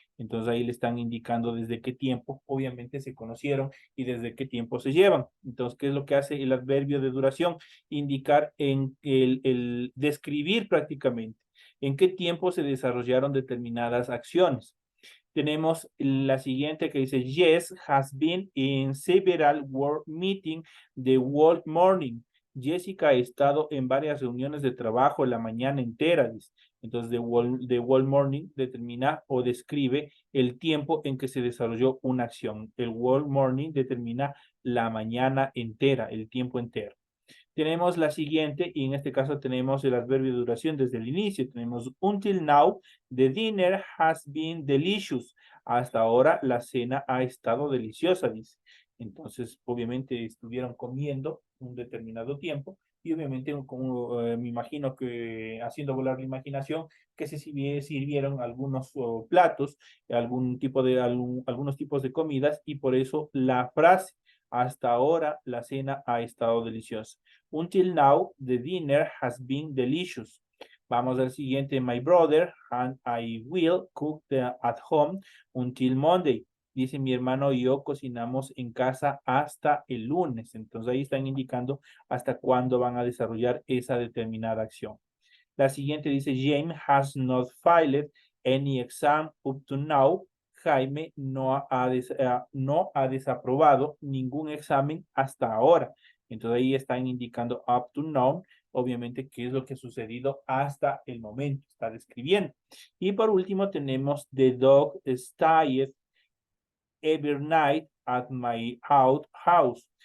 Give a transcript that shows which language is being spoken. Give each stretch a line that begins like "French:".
Spanish: Entonces ahí le están indicando desde qué tiempo, obviamente, se conocieron y desde qué tiempo se llevan. Entonces, ¿qué es lo que hace el adverbio de duración? Indicar en el describir prácticamente en qué tiempo se desarrollaron determinadas acciones. Tenemos la siguiente que dice,
English: Jess has been in several work meetings the whole morning.
Spanish: Jessica ha estado en varias reuniones de trabajo la mañana entera. Dice. Entonces,
English: the whole morning
Spanish: determina o describe el tiempo en que se desarrolló una acción. El
English: whole morning
Spanish: determina la mañana entera, el tiempo entero. Tenemos la siguiente, y en este caso tenemos el adverbio de duración desde el inicio. Tenemos
English: until now, the dinner has been delicious.
Spanish: Hasta ahora la cena ha estado deliciosa, dice. Entonces, obviamente estuvieron comiendo un determinado tiempo y obviamente, como me imagino que haciendo volar la imaginación, que se sirvieron algunos platos, algunos tipos de comidas y por eso la frase, hasta ahora la cena ha estado deliciosa.
English: Until now, the dinner has been delicious.
Spanish: Vamos al siguiente.
English: My brother and I will cook at home until Monday.
Spanish: Dice mi hermano y yo cocinamos en casa hasta el lunes. Entonces ahí están indicando hasta cuándo van a desarrollar esa determinada acción. La siguiente dice
English: James has not filed any exam up to now.
Spanish: Jaime no ha desaprobado ningún examen hasta ahora. Entonces ahí están indicando
English: up to now,
Spanish: obviamente, qué es lo que ha sucedido hasta el momento, está describiendo. Y por último tenemos
English: the dog stayed every night at my house.